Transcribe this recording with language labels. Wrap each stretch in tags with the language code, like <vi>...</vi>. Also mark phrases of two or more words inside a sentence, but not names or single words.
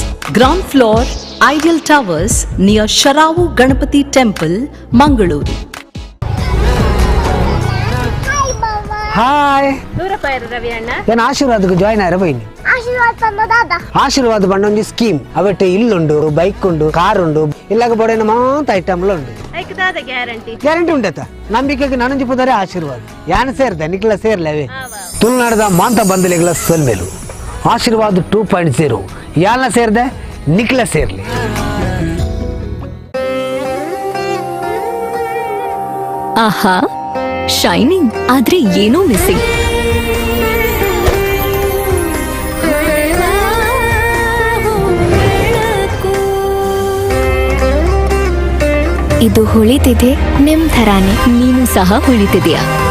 <en>ground floor, Ideal Towers near Sharavu Ganapati Temple, Mangaluru.</en> <tcy>ಹಾಯ್ ನಾನು ಆಶೀರ್ವಾದಕ್ಕೆ ಜಾಯ್ನ್ ಆಯ್ರೆ ಬೈನಿ ಆಶೀರ್ವಾದ ಬಂಡೊಂದು ಸ್ಕೀಮ್ ಅವಟ್ಟೆ ಇಲ್ಲುಂಡು ಬೈಕ್ ಉಂಡು ಕಾರ್ ಉಂಡು ಇಲ್ಲಾಗ ಬೋಡೇನ ಮಾತ ಐಟಮ್ಲ ಉಂಡು ಗ್ಯಾರಂಟಿ ಉಂಟತ್ತ ನಂಬಿಕೆಗೆ ನನಂಜಿ ಪುದರೆ ಆಶೀರ್ವಾದ ಯಾನ ಸೇರ್ದೆ ನಿಕ್ಲ ಸೇರ್ಲವೇ ತುಳುನಾಡದ ಮಾಂತ ಬಂದಲಿಗಳ ಸೊಲ್ಮೇಲು ಆಶೀರ್ವಾದ 2.0 ಯಾನ ಸೇರ್ದೆ ನಿಕ್ಲ ಸೇರ್ಲಿ. ಆಹಾ,</tcy> <kn>ಶೈನಿಂಗ್ ಆದ್ರೆ ಏನೋ ಮಿಸ್ಸಿಂಗ್. ಇದು ಹೊಳಿತಿದೆ ನಿಮ್ ಥರಾನೆ, ನೀನು ಸಹ ಹೊಳಿತಿದೆಯಾ?</kn>